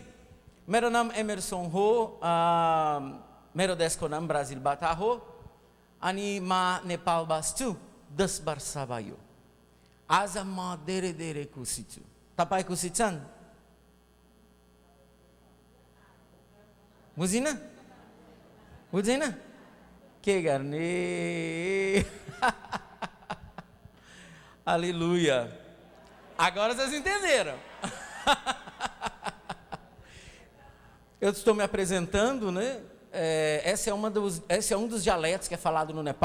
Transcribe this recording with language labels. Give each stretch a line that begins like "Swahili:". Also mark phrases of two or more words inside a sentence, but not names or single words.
Nepali: मेरो नाम एमर्सन हो, मेरो देशको नाम ब्राजिलबाट हो, अनि म नेपाल बस्छु 10 वर्ष भयो। आज म धेरै खुसी छु। तपाईं खुसी छन्? बुझिन? बुझिन? के गर्ने?
Portuguese: Aleluia. Agora vocês entenderam. Eu estou me apresentando, né? Esse é um dos dialetos que é falado no Nepal.